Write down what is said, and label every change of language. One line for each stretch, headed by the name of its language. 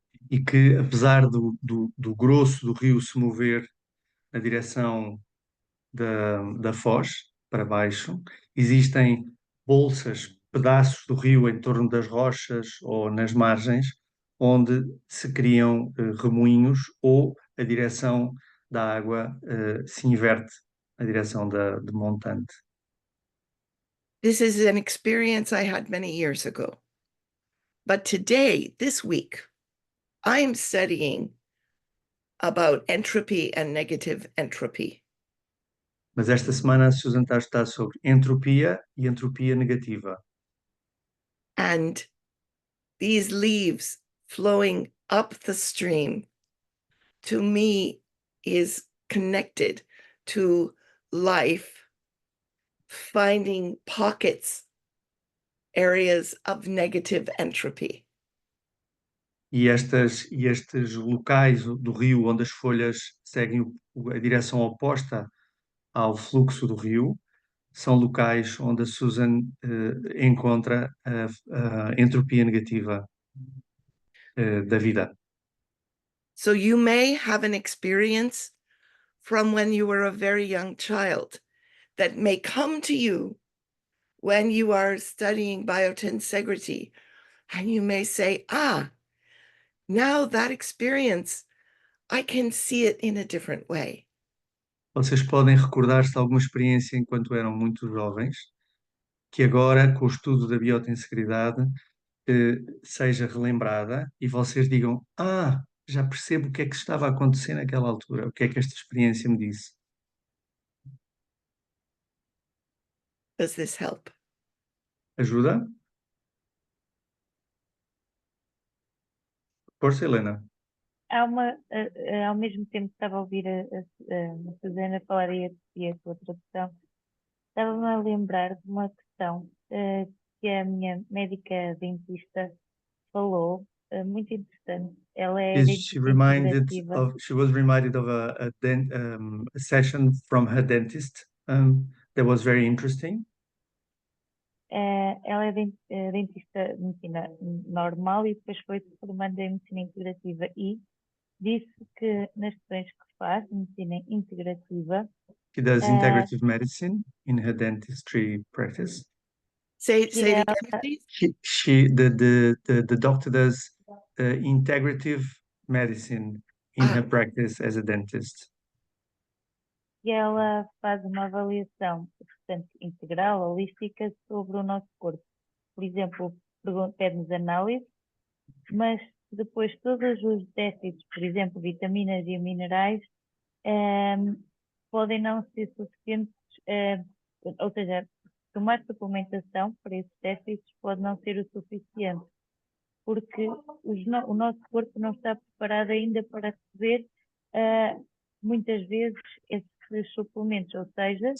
Portuguese: E que, apesar do grosso do rio se mover na direção da foz, para baixo, existem bolsas, pedaços do rio em torno das rochas ou nas margens, onde se criam remoinhos ou a direção da água se inverte, a direção de montante.
English: This is an experience I had many years ago. But today, this week, I'm studying about entropy and negative entropy.
Portuguese: Mas esta semana a Susan está a estudar sobre entropia e entropia negativa.
English: And these leaves flowing up the stream, to me, is connected to life, finding pockets, areas of negative entropy.
Portuguese: E estes locais do rio onde as folhas seguem a direção oposta ao fluxo do rio são locais onde a Susan encontra a entropia negativa da vida.
English: So you may have an experience from when you were a very young child that may come to you when you are studying biotensegrity, and you may say, now that experience, I can see it in a different way.
Portuguese: Vocês podem recordar-se de alguma experiência enquanto eram muito jovens, que agora, com o estudo da biotensegridade, seja relembrada e vocês digam: já percebo o que é que estava a acontecer naquela altura, o que é que esta experiência me disse.
English: Does this help?
Portuguese: Ajuda? Força, Helena. Ao mesmo tempo que estava a ouvir a Susana falar e a sua tradução, estava-me a lembrar de uma questão que a minha médica dentista falou, muito interessante. Ela é
English: She was reminded of a session from her dentist that was very interesting.
Portuguese: Ela é dentista de medicina normal e depois foi se formando em medicina integrativa e disse que nas sessões que faz de medicina integrativa
English: She does integrative medicine in her dentistry practice. Say it again, please. The doctor does integrative medicine in her practice as a dentist.
Portuguese: E ela faz uma avaliação, portanto, integral, holística, sobre o nosso corpo. Por exemplo, pede-nos análise, mas depois todos os déficits, por exemplo, vitaminas e minerais, podem não ser suficientes, ou seja, tomar suplementação para esses déficits pode não ser o suficiente, porque o nosso corpo não está preparado ainda para receber muitas vezes esses suplementos, ou seja,